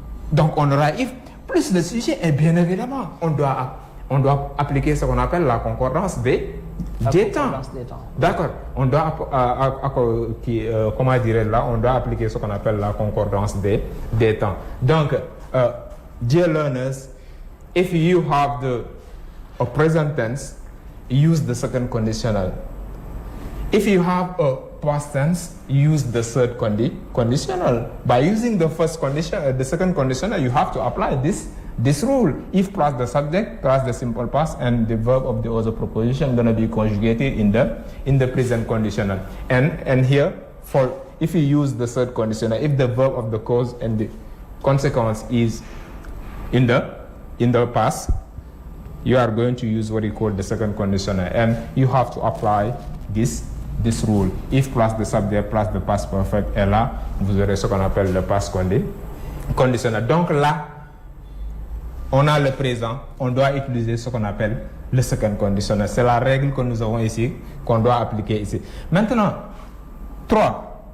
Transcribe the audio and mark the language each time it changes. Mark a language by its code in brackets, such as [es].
[fr] Donc on aura if plus le sujet et bien évidemment on doit appliquer ce qu'on appelle la concordance des temps. D'accord. On doit on doit appliquer ce qu'on appelle la concordance des temps. [en] Donc, dear learners, if you have a present tense, use the second conditional. If you have a past tense, use the third conditional. By using the first condition, the second conditional, you have to apply this rule. If plus the subject plus the simple past and the verb of the other proposition going to be conjugated in the present conditional. And here, if you use the third conditional, if the verb of the cause and the consequence is in the past, you are going to use what you call the second conditional, and you have to apply this rule. If plus the subject plus the past perfect, [fr] et là, vous aurez ce qu'on appelle le past conditionnel. Donc là, on a le présent, on doit utiliser ce qu'on appelle le second conditionnel. C'est la règle que nous avons ici, qu'on doit appliquer ici. Maintenant, 3.